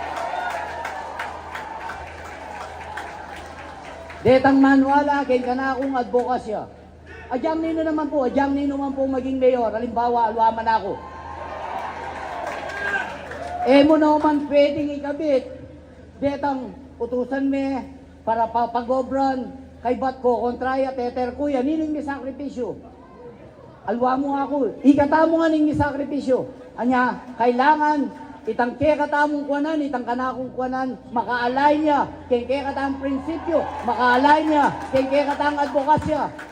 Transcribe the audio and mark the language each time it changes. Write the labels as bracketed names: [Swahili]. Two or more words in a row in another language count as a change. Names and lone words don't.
[Pampanga] Detang manuala, kain ka na akong advokasya. Adyang nino naman po maging mayor. Halimbawa, alwaman ako. Mo naman pwedeng ikabit. Detang utusan me para papagobran kay bat ko kontraya teter ko yan nining mi sakripisyo. Alwa mo ako, ikatamo nga ning mi sakripisyo. Anya, kailangan itang katamong kuwanan, itang kanakong kuwanan, maka-align niya, kay katamong prinsipyo, maka-align niya, kay katamong advokasya.